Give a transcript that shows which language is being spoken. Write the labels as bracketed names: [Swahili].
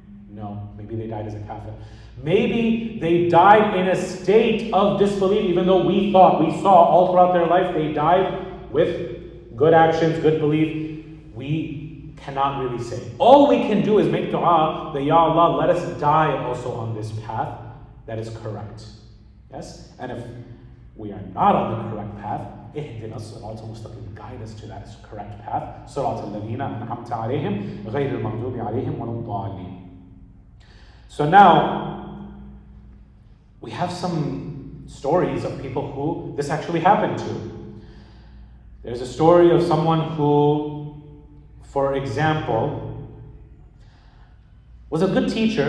[English] No, maybe they died as a kafir. Maybe they died in a state of disbelief, even though we saw all throughout their life they died with good actions, good belief. We cannot really say. All we can do is make dua that, Ya Allah, let us die also on this path that is correct. Yes? And if we are not on the correct path, [Arabic] اهدنا الصراط المستقيم, [English] guide us to that correct path. [Arabic] صراط الذين أنعمت عليهم غير المغضوب عليهم ولا الضالين. [English] So now, we have some stories of people who this actually happened to. There's a story of someone who, for example, was a good teacher.